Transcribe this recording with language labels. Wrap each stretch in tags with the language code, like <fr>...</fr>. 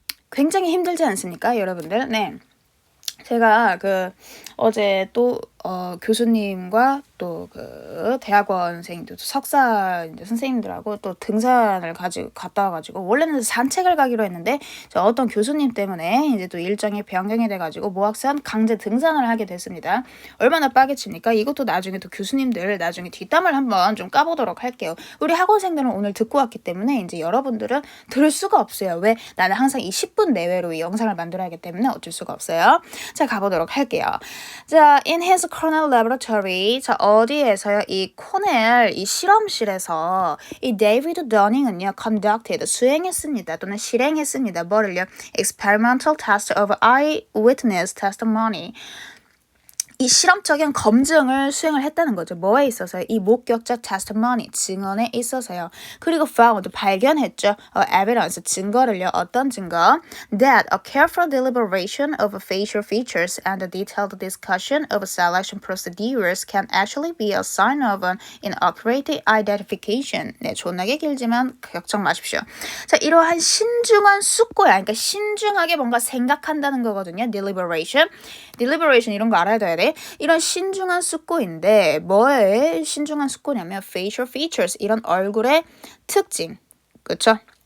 <ko>굉장히 힘들지 않습니까, 여러분들? 네. 제가 어제 또 교수님과 또 대학원생들 석사 이제 선생님들하고 또 등산을 갔다 와가지고 원래는 산책을 가기로 했는데 어떤 교수님 때문에 이제 또 일정이 변경이 돼가지고 모악산 강제 등산을 하게 됐습니다. 얼마나 빠개칩니까? 이것도 나중에 또 교수님들 나중에 뒷담을 한번 좀 까보도록 할게요. 우리 학원생들은 오늘 듣고 왔기 때문에 이제 여러분들은 들을 수가 없어요. 왜? 나는 항상 이 10분 내외로 이 영상을 만들어야 하기 때문에 어쩔 수가 없어요. 자, 가보도록 할게요.</ko> <en>자, in his Cornell laboratory.</en> <ko>자, 어디에서요? 이 코넬 이 실험실에서 이 데이비드 더닝은요 conducted 수행했습니다. 또는 실행했습니다. 뭐를요?</ko> <en>experimental test of eyewitness testimony.</en> <ko>이 실험적인 검증을 수행을 했다는 거죠. 뭐에 있어서요? 이 목격자 testimony, 증언에 있어서요. 그리고 found, 발견했죠. evidence, 증거를요. 어떤 증거?</ko> <en>That a careful deliberation of facial features and a detailed discussion of selection procedures can actually be a sign of an inaccurate identification.</en> <ko>네, 존나게 길지만 걱정 마십시오. 자, 이러한 신중한 숙고야. 그러니까 신중하게 뭔가 생각한다는 거거든요. deliberation 이런 거 알아야 돼. 이런 신중한 숙고인데 뭐에 신중한 숙고냐면</ko> <en>facial features</en> <ko>이런 얼굴의 특징, 그렇죠?</ko>